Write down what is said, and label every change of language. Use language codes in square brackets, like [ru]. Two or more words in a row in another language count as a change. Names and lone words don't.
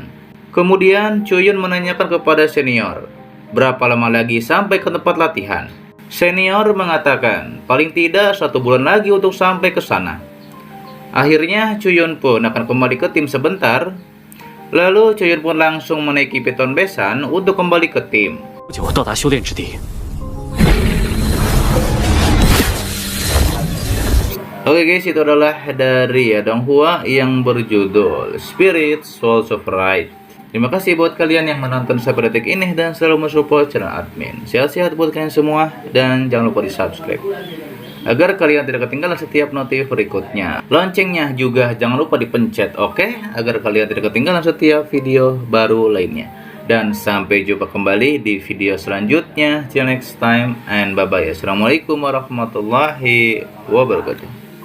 [id] Kemudian Chuyun menanyakan kepada senior, berapa lama lagi sampai ke tempat latihan. Senior mengatakan paling tidak 1 bulan lagi untuk sampai ke sana. Akhirnya Chuyun pun akan kembali ke tim sebentar. Lalu Chuyun pun langsung menaiki piton besan untuk kembali ke tim. [zh] 不久到达修炼之地。 [id] Oke guys, itu adalah dari Donghua yang berjudul Spirit Souls of Right. Terima kasih buat kalian yang menonton sampai detik ini dan selalu mensupport channel admin. Sehat-sehat buat kalian semua dan jangan lupa di subscribe agar kalian tidak ketinggalan setiap notif berikutnya. Loncengnya juga jangan lupa dipencet, oke? Agar kalian tidak ketinggalan setiap video baru lainnya. Dan sampai jumpa kembali di video selanjutnya. [en] See you next time and bye bye. [ar] السلام عليكم ورحمة الله وبركاته.